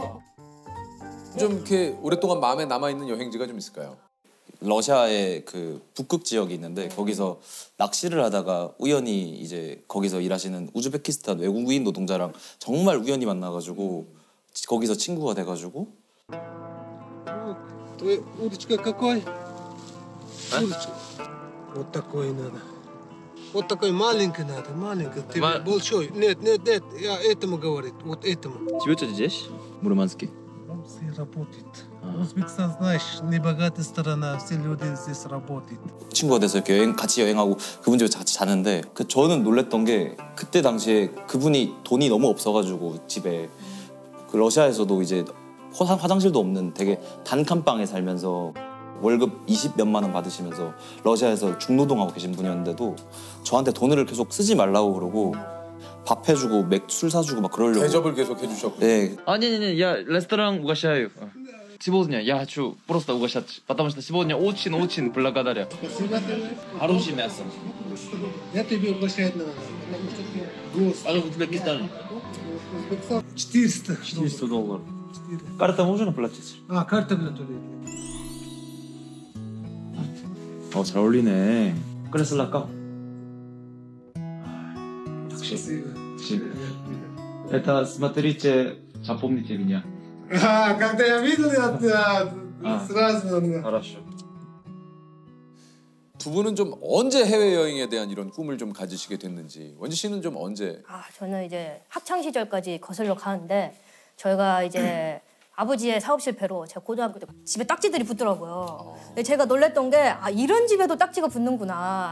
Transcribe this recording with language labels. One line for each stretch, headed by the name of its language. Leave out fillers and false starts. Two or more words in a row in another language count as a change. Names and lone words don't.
Korean: 좀 이렇게 오랫동안 마음에 남아 있는 여행지가 좀 있을까요? 러시아의 그 북극 지역이 있는데 거기서 낚시를 하다가 우연히 이제 거기서 일하시는 우즈베키스탄 외국인 노동자랑 정말 우연히 만나가지고 거기서 친구가 돼가지고.
Russian: Твой удочка какой? Удочка. Вот такой надо. Вот такой маленький надо, маленький. Ты большой. Нет, я этому говорит, вот этому. Живете здесь? Мурманске? Все работает. Узбекистан, знаешь, небогатая страна, все люди здесь работают.
Korean: 친구가 돼서 이렇게 같이 여행하고 그분 집에 같이 자는데 저는 놀랬던 게 그때 당시에 그분이 돈이 너무 없어가지고 집에 그 러시아에서도 이제 화장실도 없는 되게 단칸방에 살면서 월급 20몇만 원 받으시면서 러시아에서 중노동하고 계신 분이었는데도 저한테 돈을 계속 쓰지 말라고 그러고 밥 해주고 술 사주고 막 그러려고. 대접을 계속 해주셨고. 네.
Russian: Не-не-не, я ресторан угощаю. Сегодня я хочу просто угощать, потому что сегодня очень-очень благодарю. Хорошее мясо. Я тебе угощаю на гость. А в Узбекистане? 400. $400. Карта можно платить? Карта для туалета.
Korean: 잘 어울리네. 그래 쓸랄까? 역시.
Russian: Это смотрите, запомните меня. Когда я видел, я сразу... хорошо.
Korean: 두 분은 좀 언제 해외 여행에 대한 이런 꿈을 좀 가지시게 됐는지. 원지 씨는 좀 언제? 저는 이제 학창 시절까지 거슬러 가는데 저희가 이제 아버지의 사업 실패로 제가 고등학교 때 집에 딱지들이 붙더라고요. 제가 놀랬던 게 이런 집에도 딱지가 붙는구나.